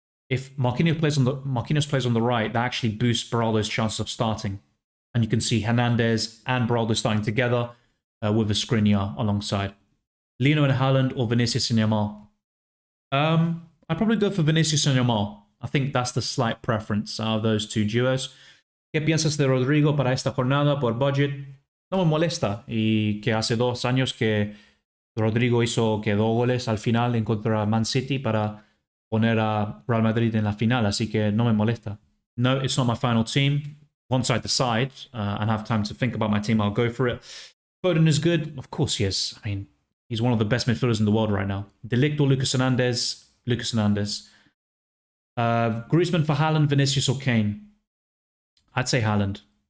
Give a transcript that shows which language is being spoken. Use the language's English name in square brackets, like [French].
[English] If Marquinhos plays on the right, that actually boosts Beraldo's chances of starting. And you can see Hernandez and Beraldo starting together with a Skriniar alongside. Lino and Haaland or Vinicius and Yamal? I'd probably go for Vinicius and Yamal. I think that's the slight preference out of those two duos. [Spanish] ¿Qué piensas de Rodrigo para esta jornada por budget? No me molesta. Y que hace 2 años que Rodrigo hizo que 2 goles al final en contra Man City para poner a Real Madrid en la final. Así que no me molesta. [English] No, it's not my final team. Once I decide and have time to think about my team, I'll go for it. Foden is good. Of course he is. I mean, he's one of the best midfielders in the world right now. De Ligt or Lucas Hernandez? Lucas Hernandez. Griezmann for Haaland, Vinicius or Kane? I'd say Haaland.